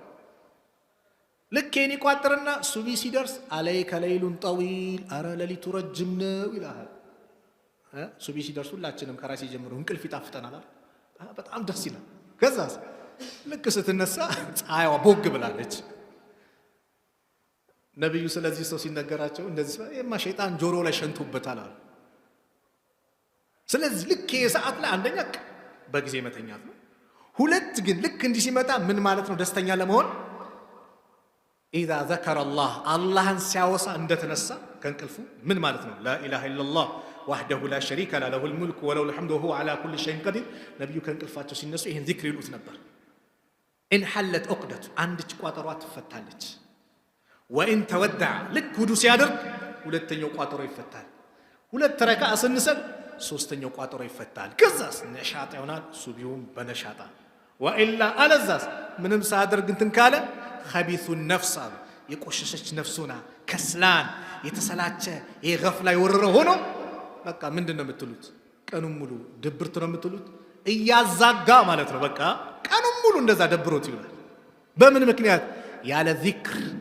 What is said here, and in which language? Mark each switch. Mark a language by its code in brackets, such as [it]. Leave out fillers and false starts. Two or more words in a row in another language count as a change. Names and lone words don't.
[am] ልክ ይሄን ይቋጥርና ሱቢ ሲደርስ [ar] عليك ليل طويل [am] አረ ለሊቱ ረጅም ነው ይላል ሱቢ ሲደርስ ሁላችንም ከራሲ ጀምሮ እንቅልፍ ይጣፍጠናል በጣም ደስ ይላል ከዛስ ልክ ስትነሳ ፀሐይዋ ቦግ ብላለች ነብዩ ስለዚህ ሰው ሲነገራቸው እንደዚህ የማ ሸይጣን ጆሮ ላይ ሸንቱበታል አሉ ስለዚህ ልክ የሰዓት ላይ አንደኛ በጊዜ መተኛት ነው ሁለት ግን ልክ እንዲህ ሲመጣ ምን ማለት ነው ደስተኛ ለመሆን [ar] اذا ذكر الله [am] አላህን ሲያወሳ እንደተነሳ ከእንቅልፉ ምን ማለት ነው [ar] لا اله الا الله وحده لا شريك له له الملك وله الحمد وهو على كل شيء قدير [am] ነብዩ ከእንቅልፋቸው ሲነሱ ይሄን ዚክር ይሉት ነበር [ar] ان حلت عقدته [am] አንድች ቋጠሯ ትፈታለች [ar] وان تودع [am] ልክ ውዱ ሲያደርግ ሁለተኛው ቋጠሮ ይፈታል ሁለት ረካ ስንሰል ሶስተኛው ቋጠሮ ይፈታል ከዛስ ነሻጣ ይሆናል ሱቢውም በነሻጣ والا አለዛስ ምንም ሳያደርግ እንትን ካለ [ar] خبيث النفس [am] የቆሸሸች ነፍሱና ከስላን የተሰላቸ የገፍላ ይወረረ ሆኖ በቃ ምንድነው የምትሉት ቀኑን ሙሉ ድብርት ነው የምትሉት እያዛጋ ማለት ነው በቃ ቀኑን ሙሉ እንደዛ ደብሮት ይውላል በምን ምክንያት ያለ ዚክር